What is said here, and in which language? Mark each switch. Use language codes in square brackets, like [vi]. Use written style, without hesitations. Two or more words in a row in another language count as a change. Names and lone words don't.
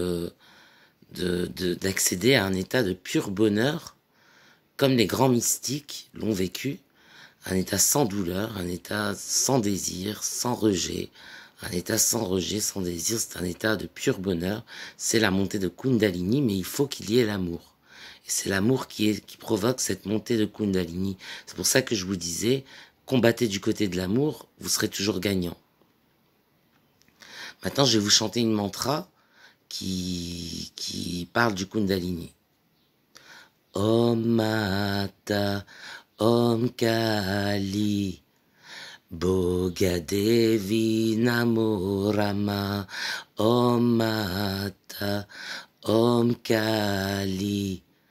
[fr] d'accéder à un état de pur bonheur, comme les grands mystiques l'ont vécu, un état sans douleur, un état sans désir, sans rejet, un état sans rejet, sans désir, c'est un état de pur bonheur, c'est la montée de Kundalini, mais il faut qu'il y ait l'amour. Et c'est l'amour qui provoque cette montée de Kundalini. C'est pour ça que je vous disais, combattez du côté de l'amour, vous serez toujours gagnant. Maintenant, je vais vous chanter une mantra qui parle du Kundalini. [sa] ॐ माता, ॐ काली, बोगदेवी नमो राम, ॐ माता, ॐ काली,